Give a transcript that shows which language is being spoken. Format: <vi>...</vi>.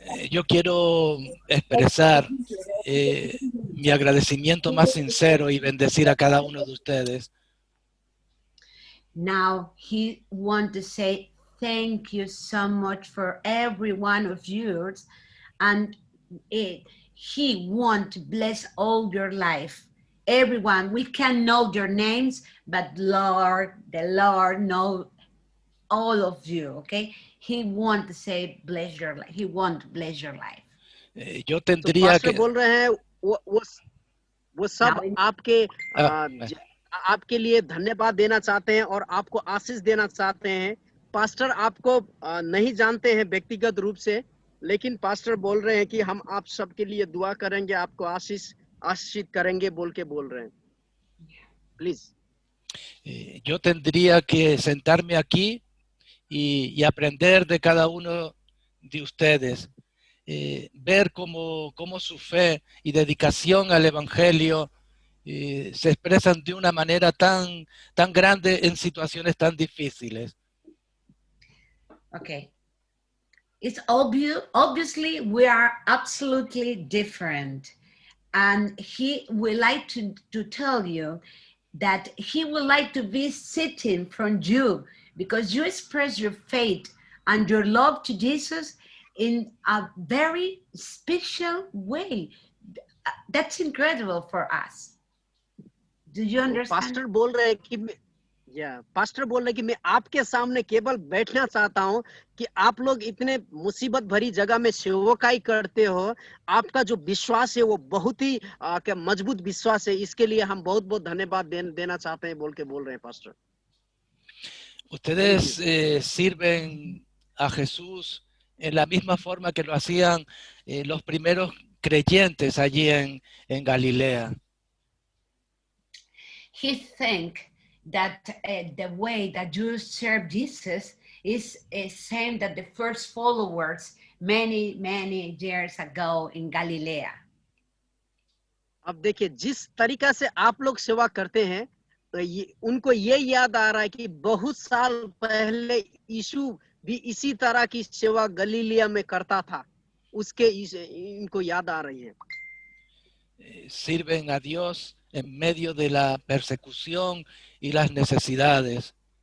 <es>Yo quiero expresar mi agradecimiento más sincero y bendecir a cada uno de ustedes.</es> <en>Now he wants to say thank you so much for every one of yours, and he wants to bless all your life. Everyone, we can know your names, but the Lord knows all of you, okay? He wants to say bless your life. He wants to bless your life.</en> <es>Yo tendría que...</es> <hi>बोल रहे हैं वो सब आपके आपके लिए धन्यवाद देना चाहते हैं और आपको आशीष देना चाहते हैं. पास्टर आपको नहीं जानते हैं व्यक्तिगत रूप से, लेकिन पास्टर बोल रहे हैं कि हम आप सबके लिए दुआ करेंगे, आपको आशीषित करेंगे बोल रहे हैं.</hi> <en>Please.</en> <es>Yo tendría que sentarme aquí y aprender de cada uno de ustedes, ver cómo su fe y dedicación al Evangelio se expresan de una manera tan grande en situaciones tan difíciles.</es> <en>Okay. It's obviously we are absolutely different. And he would like to tell you that he would like to be sitting from you, because you express your faith and your love to Jesus in a very special way. That's incredible for us. Do you understand?</en> <hi>Pastor बोल रहे हैं कि pastor बोल रहे हैं कि मैं आपके सामने केवल बैठना चाहता हूं कि आप लोग इतने मुसीबत भरी जगह में सेवकाई करते हो, आपका जो विश्वास है वो बहुत ही मजबूत विश्वास है, इसके लिए हम बहुत बहुत धन्यवाद देना चाहते हैं बोल रहे हैं pastor.</hi> <es>Ustedes sirven a Jesús en la misma forma que lo hacían los primeros creyentes allí en Galilea.</es> <en>He think that the way that you serve Jesus is same that the first followers many years ago in Galilea.</en> <hi>अब देखिए जिस तरीका से आप लोग सेवा करते हैं, तो उनको ये याद आ रहा है कि बहुत साल पहले यीशु भी इसी तरह की सेवा गलीलिया में करता था, उसके इनको याद आ रही है.</hi> <es>Sirven a Dios en medio de la persecución y las necesidades.</es>